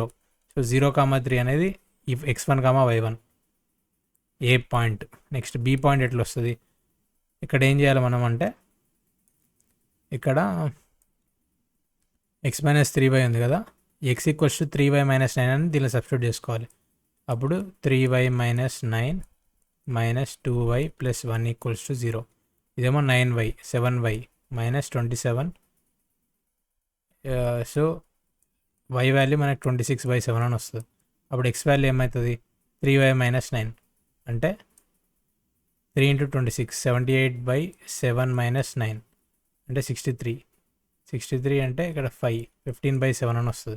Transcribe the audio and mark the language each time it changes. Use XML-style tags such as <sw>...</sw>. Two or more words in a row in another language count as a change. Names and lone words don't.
<te>సో 0, 3 అనేది ఈ x1, y1 ఏ పాయింట్. నెక్స్ట్ బి పాయింట్ ఎట్లా వస్తుంది? ఇక్కడ ఏం చేయాలి మనం అంటే ఇక్కడ x - 3y ఉంది కదా, x = 3y - 9 అని దీనిలో సబ్స్టిట్యూట్ చేసుకోవాలి. అప్పుడు 3y - 9 - 2y + 1 = 0. ఇదేమో 9y 7y - 27. సో y వాల్యూ మనకి 26/7 అని వస్తుంది. అప్పుడు x వాల్యూ ఏమవుతుంది? 3y - 9 అంటే 3 into 26, 78/7 minus 9 అంటే 63 అంటే ఇక్కడ 5, 15/7 అని వస్తుంది.</te>